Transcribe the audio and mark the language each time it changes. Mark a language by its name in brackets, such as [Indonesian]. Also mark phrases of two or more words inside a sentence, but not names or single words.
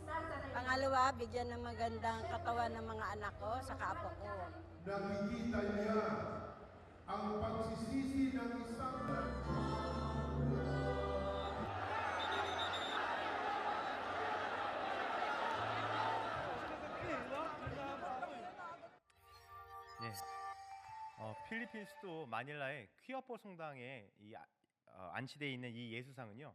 [Filipino] Pangalawa, bigyan ng magandang katawan ng mga anak ko sa apo ko. Nakikita niya ang pagsisisi ng isang [Korean] 예. 필리핀 수도 마닐라의 퀴아포 성당에 안치되어 있는 이 예수상은요.